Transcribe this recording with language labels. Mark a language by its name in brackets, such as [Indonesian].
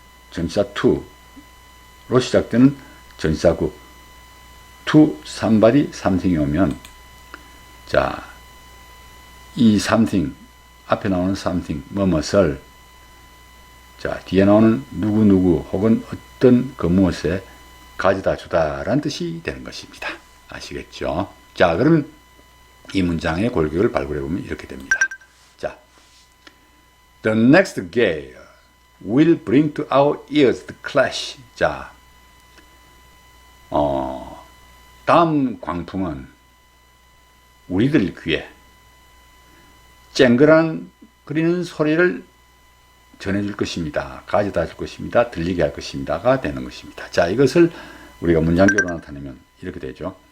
[Korean] 전치사 to로 시작되는 전치사구 [English] to somebody something [Korean] 이 오면, 자, 이 something, 앞에 나오는 something, 뭐뭇을, 자, 뒤에 나오는 누구누구 혹은 어떤 그 무엇에 가져다 주다 라는 뜻이 되는 것입니다. 아시겠죠? 자, 그러면 이 문장의 골격을 발굴해 보면 이렇게 됩니다. [English] 자, the next gale will bring to our ears the clash. [Korean] 자, 다음 광풍은 우리들 귀에 쨍그랑거리는 소리를 전해줄 것입니다. 가져다 줄 것입니다. 들리게 할 것입니다가 되는 것입니다. 자, 이것을 우리가 문장적으로 나타내면 이렇게 되죠.